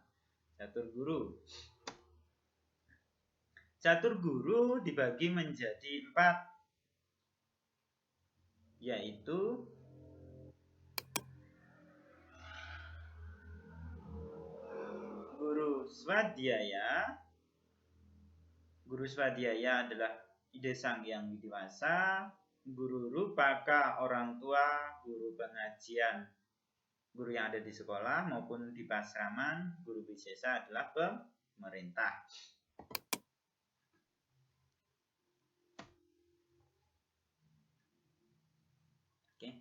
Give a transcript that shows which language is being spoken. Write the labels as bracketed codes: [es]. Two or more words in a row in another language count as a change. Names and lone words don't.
[id] Catur guru. Catur guru dibagi menjadi 4, yaitu guru swadhyaya. Guru swadhyaya adalah ide sang yang widiwasa. Guru rupaka orang tua, guru pengajian, guru yang ada di sekolah maupun di pasraman. Guru wisesa adalah pemerintah. Oke.